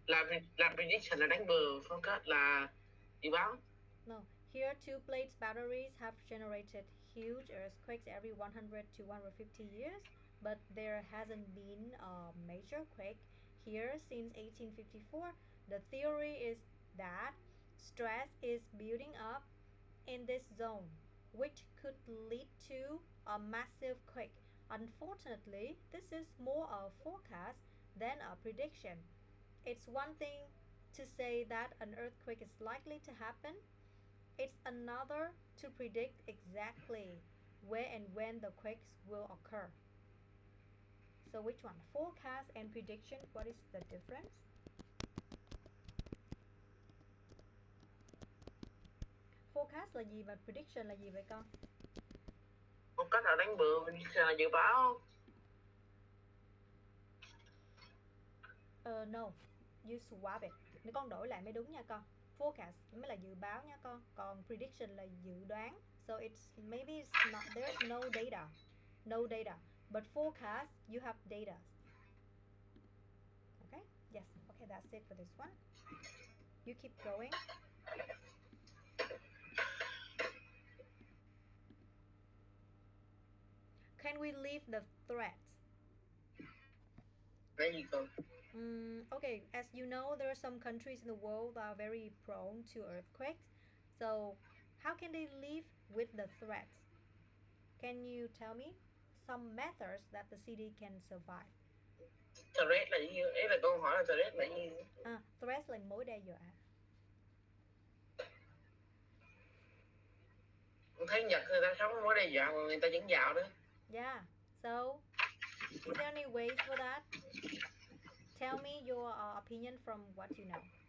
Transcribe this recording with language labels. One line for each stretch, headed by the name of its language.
Vietnamese: Là prediction là đánh bừa, forecast là dự báo.
English: No, here two plates batteries have generated huge earthquakes every 100 to 150 years. but there hasn't been a major quake here since 1854. The theory is that stress is building up in this zone, which could lead to a massive quake. Unfortunately, this is more a forecast than a prediction. It's one thing to say that an earthquake is likely to happen, it's another to predict exactly where and when the quakes will occur. So, which one? Forecast and prediction, what is the difference?
Vietnamese: Forecast là gì và prediction là gì vậy con? Một cách là đánh bừa, mình là dự báo.
English: No, you swap it.
Vietnamese: Nếu con đổi lại mới đúng nha con. Forecast mới là dự báo nha con. Còn prediction là dự đoán.
English: So maybe it's not, there's no data. No data. But forecast, you have data. Okay? Yes. Okay, that's it for this one. You keep going. Can we leave the threat? There you go. Okay, as you know, there are some countries in the world that are very prone to earthquakes. So, how can they live with the threat? Can you tell me some methods that the city can survive?
Vietnamese: Threat là gì? Ý là câu hỏi là threat là gì? Threat là mối đe dọa. Thấy Nhật người ta sống mối đe dọa mà người ta vẫn giàu đó.
English: Yeah. So, is there any ways for that? Tell me your opinion from what you know.